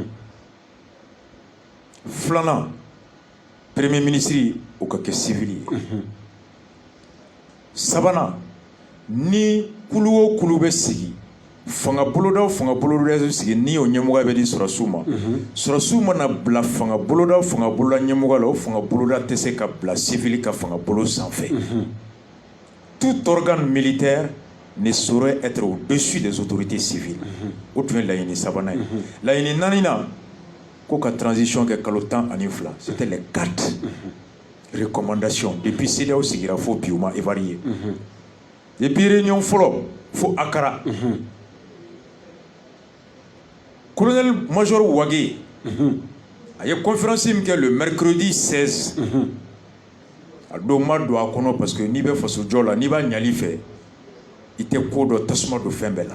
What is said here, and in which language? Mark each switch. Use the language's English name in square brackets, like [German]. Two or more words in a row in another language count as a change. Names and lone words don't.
[Bambara] filanan [French] premier ministre [Bambara] o ka kɛ civil ye sabanan ni kulu o kulu bɛ sigi fanga boloda sigi ni o ɲɛmɔgɔ bɛ di sɔrɔsiw ma sɔrɔsiw mana bila fanga boloda ɲɛmɔgɔ la o fanga boloda tɛ se ka bila civil ka fanga bolo sanfɛ [French] tout organe militaire ne saurait être au-dessus des autorités civiles [Bambara] o tun ye laɲini sabanan ye laɲini naaninan ko ka transition kɛ kalo 12 [French] c'était les 4 recommandations [Bambara] depuis CEDEAO sigira fo bi u ma évaluer depuis réunion fɔlɔ fo Akara colonel major Wage a ye conférence min kɛ [French] le mercredi 16 [Bambara] a don ma don a kɔnɔ [French] parce que [Bambara] n'i bɛ faso jɔ la n'i b'a ɲali fɛ i tɛ ko dɔ tasuma don fɛn bɛɛ la